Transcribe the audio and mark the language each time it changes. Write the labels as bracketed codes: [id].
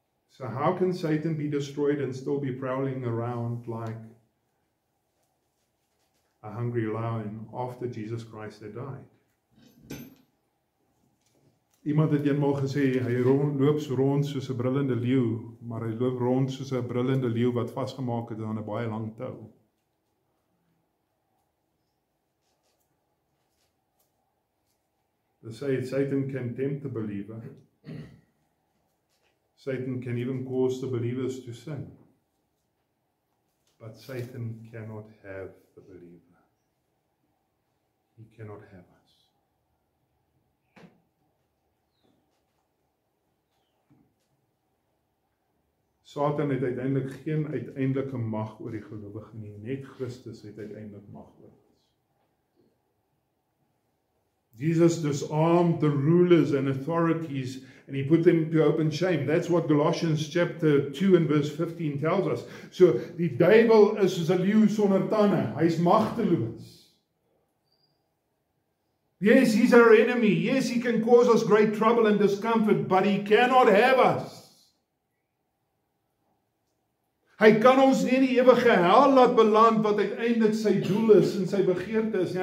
[en] So how can Satan be destroyed and still be prowling around like a hungry lion after Jesus Christ had died? [af] Iemand het eenmaal gesê, hy loop so rond soos 'n brullende leeu, maar hy loop rond soos 'n brullende leeu wat vasgemaak het aan 'n baie lang tou. [en] They say Satan can tempt the believer. Satan can even cause the believers to sin. But Satan cannot have the believer. He cannot have us. [af] Satan het uiteindelik geen uiteindelike mag oor die gelowige nie. Net Christus het uiteindelik mag oor ons. [en] Jesus disarmed the rulers and authorities and he put them to open shame. That's what Galatians chapter 2 and verse 15 tells us. [af] So die duiwel is soos 'n leeu sonder tande. Hy's magteloos. [en] Yes, he's our enemy. Yes, he can cause us great trouble and discomfort, but he cannot have us. [af] Hy kan ons nie in die ewige hel laat beland wat uiteindelik sy doel is en sy begeerte is nie.